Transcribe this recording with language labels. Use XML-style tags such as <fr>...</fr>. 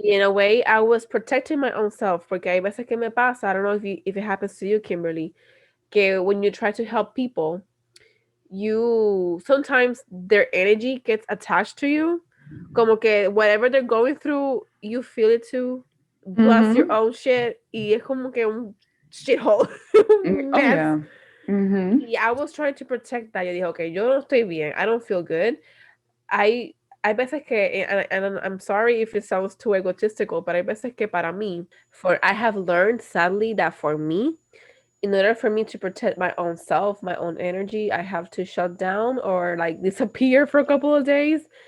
<en>In a way, I was protecting my own self.</en> <es>Porque hay veces que me pasa,</es> <en>I don't know if it happens to you, Kimberly, que when you try to help people, you sometimes their energy gets attached to you.</en> <es>Como que</es> <en>whatever they're going through, you feel it too. Plus your Mm-hmm. own shit.</en> <es>Y es como que un shithole.</es> <en>Oh Mess. yeah. Mm-hmm. Y I was trying to protect that.</en> <es>Yo dije, okay, yo no estoy bien.</es> <en>I don't feel good. I</en> <es>hay veces que,</es> <en>and I'm sorry if it sounds too egotistical, but hay veces que para mí, I have learned sadly that for me, in order for me to protect my own self, my own energy, I have to shut down or like disappear for a couple of days.</en>